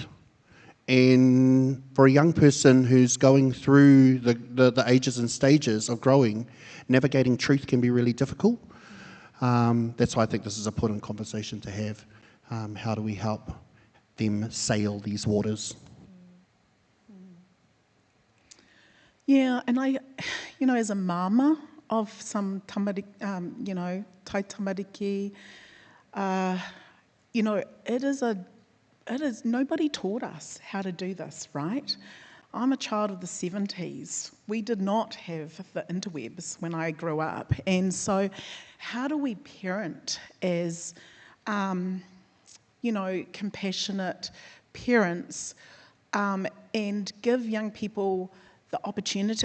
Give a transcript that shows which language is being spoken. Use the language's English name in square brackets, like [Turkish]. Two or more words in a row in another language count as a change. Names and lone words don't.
[English] And for a young person who's going through the ages and stages of growing, navigating truth can be really difficult. That's why I think this is an important conversation to have. How do we help them sail these waters? Yeah, and I, as a mama of some [Māori] tamariki, tai tamariki, [English] it is, nobody taught us how to do this, right? I'm a child of the 70s. We did not have the interwebs when I grew up. And so how do we parent as, compassionate parents, and give young people the opportunity?